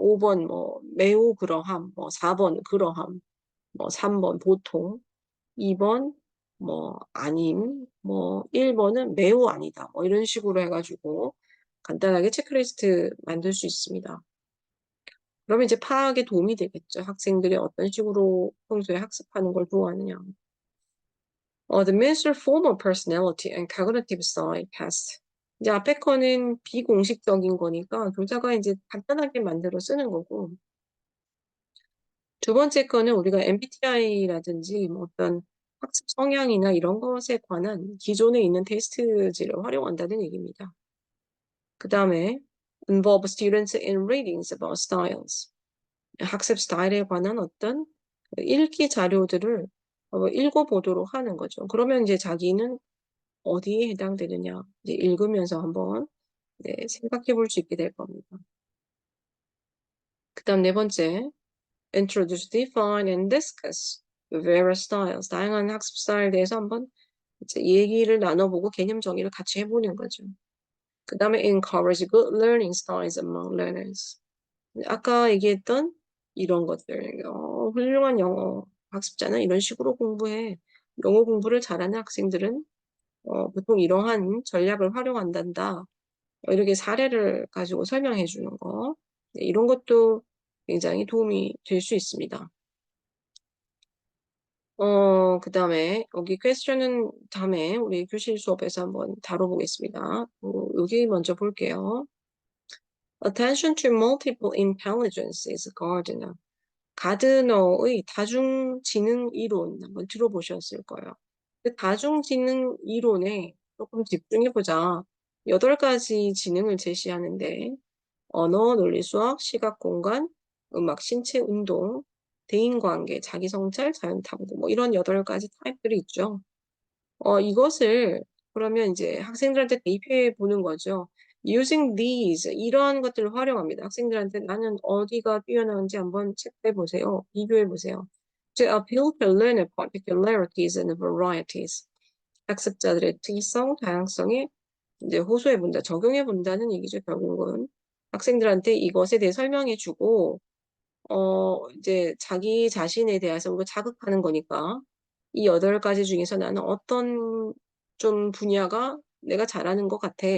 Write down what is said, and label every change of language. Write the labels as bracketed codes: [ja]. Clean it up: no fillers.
[ko] 5번 뭐 매우 그러함, 뭐 4번 그러함, 뭐 3번 보통, 2번 뭐 아님, 뭐 1번은 매우 아니다. 뭐 이런 식으로 해가지고 간단하게 체크리스트 만들 수 있습니다. 그러면 이제 파악에 도움이 되겠죠. 학생들이 어떤 식으로 평소에 학습하는 걸 좋아하느냐. [en] The Minister Formal Personality and Cognitive Style Test. [ko] 이제 앞에 거는 비공식적인 거니까 교사가 이제 간단하게 만들어 쓰는 거고, 두 번째 거는 우리가 MBTI라든지 뭐 어떤 학습 성향이나 이런 것에 관한 기존에 있는 테스트지를 활용한다는 얘기입니다. 그 다음에 [en] involve students in readings about styles. [ko] 학습 스타일에 관한 어떤 읽기 자료들을 읽어보도록 하는 거죠. 그러면 이제 자기는 어디에 해당되느냐 이제 읽으면서 한번 네, 생각해 볼 수 있게 될 겁니다. 그 다음 네 번째, [en] introduce, define, and discuss various styles. [ko] 다양한 학습 스타일에 대해서 한번 이제 얘기를 나눠보고 개념 정의를 같이 해보는 거죠. 그 다음에 [en] encourage good learning styles among learners. [ko] 아까 얘기했던 이런 것들, 훌륭한 영어 학습자는 이런 식으로 공부해. 영어 공부를 잘하는 학생들은 보통 이러한 전략을 활용한단다. 이렇게 사례를 가지고 설명해 주는 거. 네, 이런 것도 굉장히 도움이 될 수 있습니다. 그 다음에 여기 퀘스천은 다음에 우리 교실 수업에서 한번 다뤄보겠습니다. 여기 먼저 볼게요. [en] Attention to multiple intelligence is Gardner. [ko] 가드너의 다중지능 이론 한번 들어보셨을 거예요. 그 다중지능 이론에 조금 집중해보자. 8가지 지능을 제시하는데 언어, 논리, 수학, 시각, 공간, 음악, 신체, 운동, 대인관계, 자기성찰, 자연탐구 뭐 이런 8가지 타입들이 있죠. 이것을 그러면 이제 학생들한테 대입해 보는 거죠. [en] Using these [ko] 이런 것들을 활용합니다. 학생들한테 나는 어디가 뛰어나는지 한번 체크해 보세요. 비교해 보세요. [en] To appeal to learner particularities and varieties. [ko] 학습자들의 특이성, 다양성에 이제 호소해 본다, 적용해 본다는 얘기죠. 결국은 학생들한테 이것에 대해 설명해 주고 이제 자기 자신에 대해서 우리가 자극하는 거니까 이 8가지 중에서 나는 어떤 좀 분야가 내가 잘하는 것 같아.